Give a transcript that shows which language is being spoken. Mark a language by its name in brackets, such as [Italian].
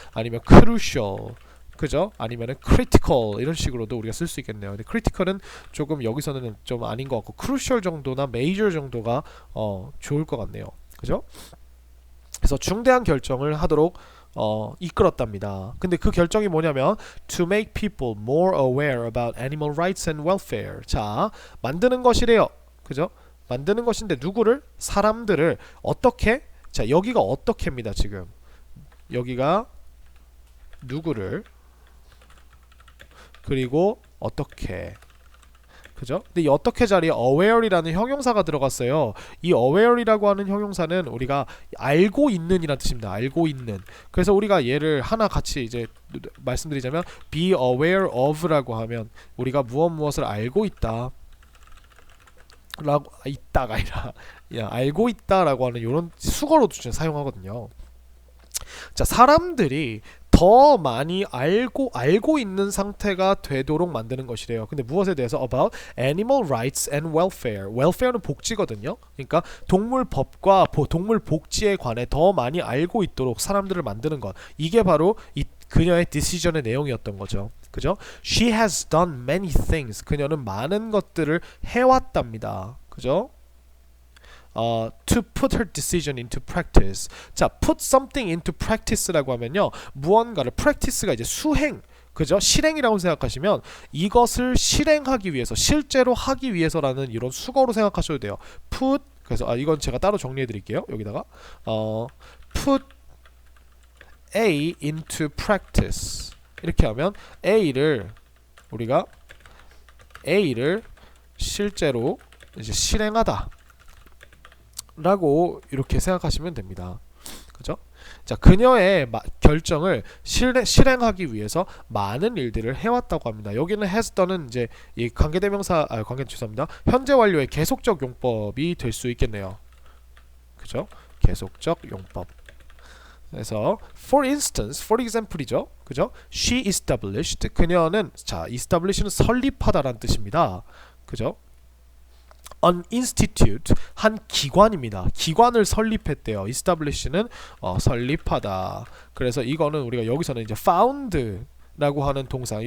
[Korean] 아니면 crucial, 그죠? 아니면은 critical 이런 식으로도 우리가 쓸 수 있겠네요. 근데 critical은 조금 여기서는 좀 아닌 것 같고 crucial 정도나 major 정도가 좋을 것 같네요. 그죠? 그래서 중대한 결정을 하도록 이끌었답니다. 근데 그 결정이 뭐냐면 [English] to make people more aware about animal rights and welfare. [Korean] 자, 만드는 것이래요. 그죠? 만드는 것인데 누구를? 사람들을 어떻게? 자, 여기가 어떻게입니다. 지금 여기가 누구를 그리고 어떻게, 그죠? 근데 이 어떻게 자리에 aware이라는 형용사가 들어갔어요. 이 aware이라고 하는 형용사는 우리가 알고 있는이라는 뜻입니다. 알고 있는. 그래서 우리가 얘를 하나 같이 이제 말씀드리자면 be aware of라고 하면 우리가 무엇을 알고 있다 라고, 있다가 아니라 알고 있다라고 하는 이런 수거로도 사용하거든요. 자, 사람들이 더 많이 알고 있는 상태가 되도록 만드는 것이래요. 근데 무엇에 대해서? [English] About animal rights and welfare. [Korean] welfare는 복지거든요. 그러니까 동물 법과 동물 복지에 관해 더 많이 알고 있도록 사람들을 만드는 것. 이게 바로 그녀의 decision의 내용이었던 거죠. 그죠? [English] She has done many things. [Korean] 그녀는 많은 것들을 해왔답니다. 그죠? [English] To put her decision into practice. [Korean] 자, [English] put something into practice [Korean] 라고 하면요, 무언가를, practice가 이제 수행, 그죠? 실행이라고 생각하시면 이것을 실행하기 위해서, 실제로 하기 위해서라는 이런 수거로 생각하셔도 돼요. put, 그래서 이건 제가 따로 정리해 드릴게요. 여기다가 [English] put A into practice. [Korean] 이렇게 하면 우리가 A를 실제로 이제 실행하다 라고 이렇게 생각하시면 됩니다. 그죠? 자, 그녀의 결정을 실행하기 위해서 많은 일들을 해왔다고 합니다. 여기는 has done은 이제 이 관계대명사, 죄송합니다. 현재 완료의 계속적 용법이 될 수 있겠네요. 그죠? 계속적 용법. 그래서 [English] for instance, [Korean] for example이죠. 그죠? [English] She established. [Korean] 그녀는 자, establish는 설립하다라는 뜻입니다. 그죠? [English] An institute [Korean] 한 기관입니다. 기관을 설립했대요. establish는 설립하다. 그래서 이거는 우리가 여기서는 이제 found라고 하는 동사.